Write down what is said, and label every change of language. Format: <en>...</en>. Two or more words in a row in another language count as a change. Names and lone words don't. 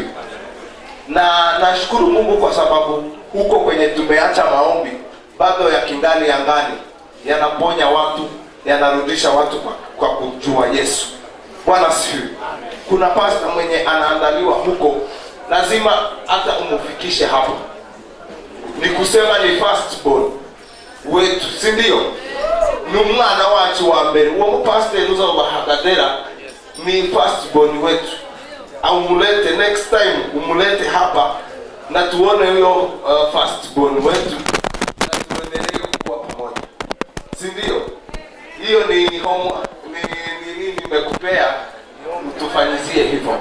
<sw>Na nashukuru Mungu kwa sababu huko kwenye tumeacha maombi bado yakingali angani, yanaponya watu, yanarudisha watu kwa kujua Yesu. Bwana sifiwe. Kuna pastor mwenye anaandaliwa huko, lazima hata umufikishe hapo. Ni kusema ni firstborn wetu, si ndio?</sw> <rw>Ni mwana wacu wa mbere. Uwo pastor nuzo bahagadera</rw> <sw>ni firstborn wetu. Au mulete</sw> <en>next time,</en> <sw>umulete hapa na tuone huyo firstborn wetu, na tuendelee kuwa pamoja, si ndio? Hiyo ni homework, ni nimekupea, tufanyizie hivyo.</sw>